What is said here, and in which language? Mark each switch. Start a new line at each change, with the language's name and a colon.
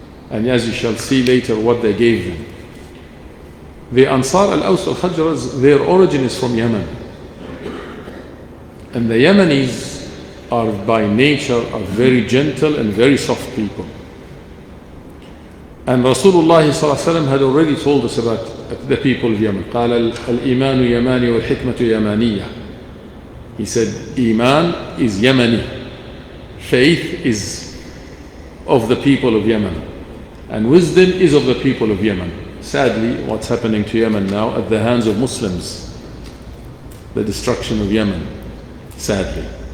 English: And as you shall see later what they gave them. The Ansar, Al-Aws, Al-Khazraj, their origin is from Yemen. And the Yemenis are by nature very gentle and very soft people. And Rasulullah ﷺ had already told us about the people of Yemen.
Arabic: قال الإيمان يماني والحكمة يمانية.
English: He said, Iman is Yemeni. Faith is of the people of Yemen. And wisdom is of the people of Yemen. Sadly, what's happening to Yemen now at the hands of Muslims, the destruction of Yemen, sadly.